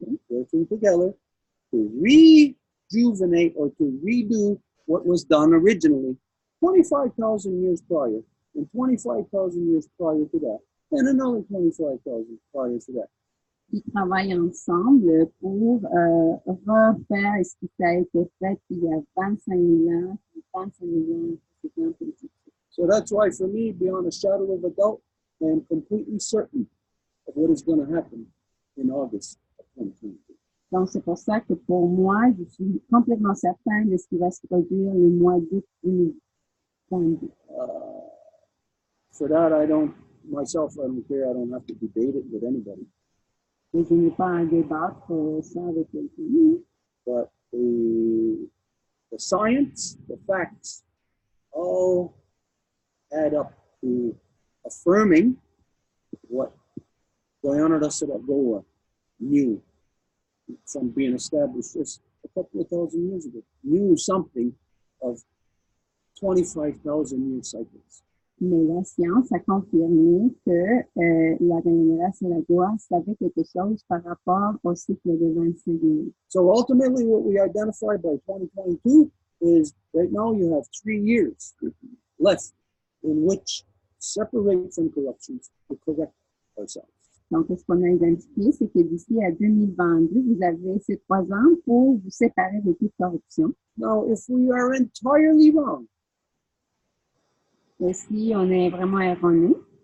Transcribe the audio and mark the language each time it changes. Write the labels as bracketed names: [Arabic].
[English] Working together to rejuvenate or to redo what was done originally 25,000 years prior, and 25,000 years prior to that, and another 25,000 prior to that. [French] Ils travaillent ensemble pour refaire ce qui a été fait il y a 25 000 ans, 25 000 ans. [English] So that's why, for me, beyond a shadow of a doubt, I am completely certain of what is going to happen in August of 2022. [French] Donc, c'est pour ça que pour moi, je suis complètement certain de ce qui va se produire le mois d'août 2022. [English] For that, I don't care. I don't have to debate it with anybody. [French] Et je n'ai pas à débattre ça avec quelqu'un. [English] But the science, the facts, all add up to affirming what Guyana Goa knew from being established just a couple of thousand years ago. Knew something of 25,000 year cycles. [French] Mais la science a confirmé que la Guyana Goa savait quelque chose par rapport au cycle de 25 000. [English] So ultimately, what we identified by 2022 is right now you have 3 years left in which separate from corruptions to correct ourselves. [French] Donc, ce qu'on a identifié, c'est que d'ici à 2022, vous avez ces 3 ans pour vous séparer de toute corruption. [English] Now, if we are entirely wrong, [French] et si on est vraiment erroné,